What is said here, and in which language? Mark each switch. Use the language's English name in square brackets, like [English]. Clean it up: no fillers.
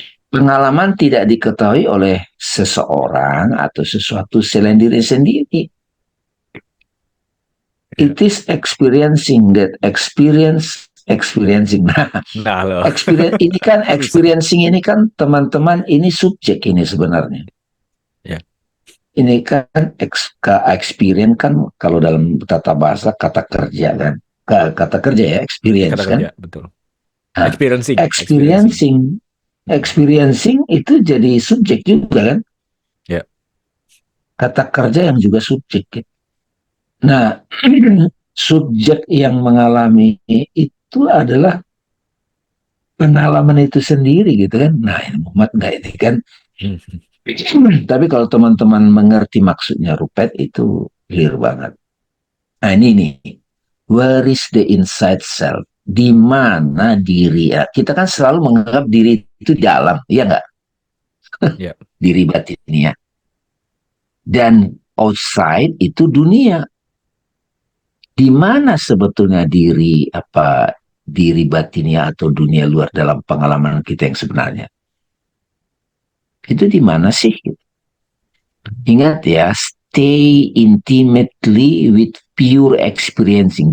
[Indonesian] Pengalaman tidak diketahui oleh seseorang atau sesuatu selain diri sendiri. Ya. [English] It is experiencing that experiencing. [Indonesian] Nah, Nah loh. Susah. experiencing ini kan teman-teman ini subjek ini sebenarnya. Ya. Ini kan experience kan kalau dalam tata bahasa kata kerja kan. Kata kerja ya Kata experience kan. kerja betul. Nah, [English] Experiencing. Hmm. [Indonesian] experiencing itu jadi subjek juga kan. Ya. Kata kerja yang juga subjek. Nah, subjek yang mengalami itu adalah pengalaman itu sendiri gitu kan. Nah, ini Muhammad nggak ini kan. Hmm. Tapi kalau teman-teman mengerti maksudnya Rupet itu clear banget. Nah, ini nih. [English] Where is the inside self? [Indonesian] Di mana diri ya? Kita kan selalu menganggap diri itu dalam, iya nggak? Ya. Diri batinnya. Dan outside itu dunia. Di mana sebetulnya diri batinnya atau dunia luar dalam pengalaman kita yang sebenarnya? Itu di mana sih? Ingat ya, [English] stay intimately with pure experiencing.